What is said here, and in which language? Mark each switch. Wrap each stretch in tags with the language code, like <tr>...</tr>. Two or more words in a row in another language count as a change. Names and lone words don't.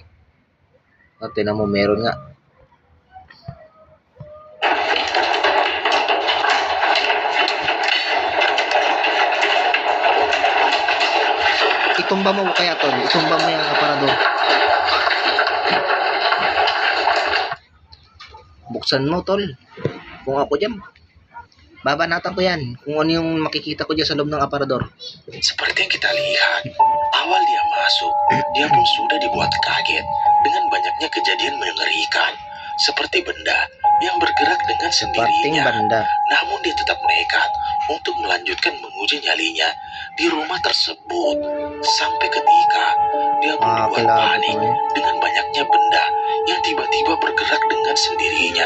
<tl>At tinan mo meron nga. Itumba mo kaya tol. Itumba mo yung aparador. Buksan mo tol. Kung ako dyan, babanatan ko yan. Kung ano yung makikita ko dyan sa loob ng aparador.</tl> <id>Seperti yang kita lihat, awal dia masuk, dia pun sudah dibuat kaget dengan banyaknya kejadian mengerikan, seperti benda yang bergerak dengan sendirinya.</id> <tl>Banda.</tl> <id>Namun dia tetap nekat untuk melanjutkan menguji nyalinya di rumah tersebut, sampai ketika dia pun dibuat panik dengan banyaknya benda yang tiba-tiba bergerak dengan sendirinya.</id>